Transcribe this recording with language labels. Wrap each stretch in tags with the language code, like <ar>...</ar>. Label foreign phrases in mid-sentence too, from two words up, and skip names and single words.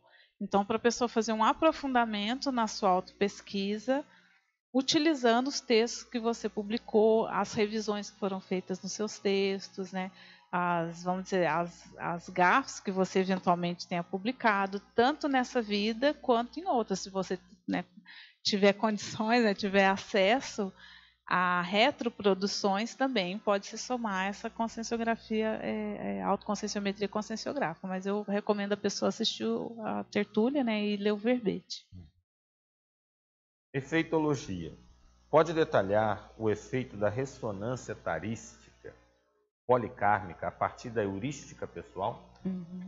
<pt>Então, para a pessoa fazer um aprofundamento na sua autopesquisa, utilizando os textos que você publicou, as revisões que foram feitas nos seus textos, né? Vamos dizer, as gafes que você eventualmente tenha publicado, tanto nessa vida quanto em outras. Se você, né, tiver condições, né, tiver acesso a retroproduções, também pode se somar a essa conscienciografia, autoconscienciometria conscienciográfica. Mas eu recomendo a pessoa assistir a tertúlia, né, e ler o verbete. Efeitologia. Pode detalhar o efeito da ressonância tarística policármica a partir da heurística pessoal? Uhum.</pt>